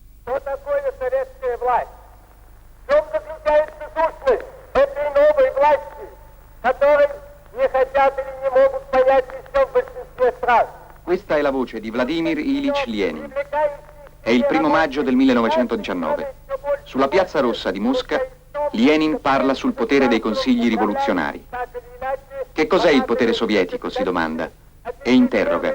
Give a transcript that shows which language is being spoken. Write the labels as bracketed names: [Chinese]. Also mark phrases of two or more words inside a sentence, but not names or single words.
[Russian] что такое советская власть, в чем заключается сущность этой новой власти, которой не хотят или не могут понять еще в большинстве стран. [Italian] Questa è la voce di Vladimir Ilyich Lenin. È il 1° maggio del 1919. Sulla Piazza Rossa di Mosca, Lenin parla sul potere dei consigli rivoluzionari. Che cos'è il potere sovietico, si domanda, e interroga.